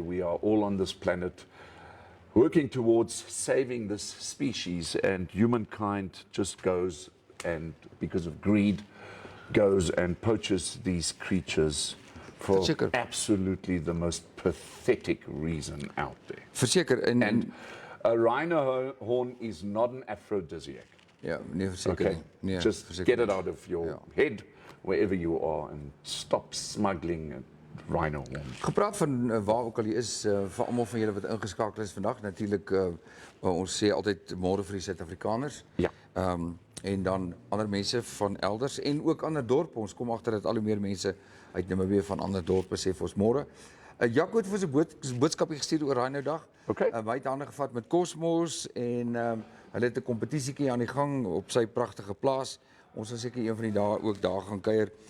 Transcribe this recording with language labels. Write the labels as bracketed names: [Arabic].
[English] We are all on this planet working towards saving this species, and humankind just goes and, because of greed, goes and poaches these creatures for absolutely the most pathetic reason out there. [Afrikaans] Verseker. [English] And a rhino horn is not an aphrodisiac. [Afrikaans] Ja, nee, verseker nie. Nee, [English] just [Afrikaans] verseker [English] get it out of your head, wherever you are, and stop smuggling rhino horn. [Afrikaans] Gepraat van waar ook al jy is, vir almal van julle wat ingeskakel is vandag, natuurlik ons sê altyd môre vir die Suid-Afrikaners. Ja. En dan ander mense van elders en ook ander dorpe. Ons kom agter dat al hoe meer mense uit Namibia van ander dorpe sê vir ons môre. Jaco het vir sy boodskapie gestuur oor Rhino dag. Okay. Hy het hande gevat met Cosmos en hulle het 'n kompetisietjie aan die gang op sy pragtige plaas. Ons sal seker een van die dae ook daar gaan kuier.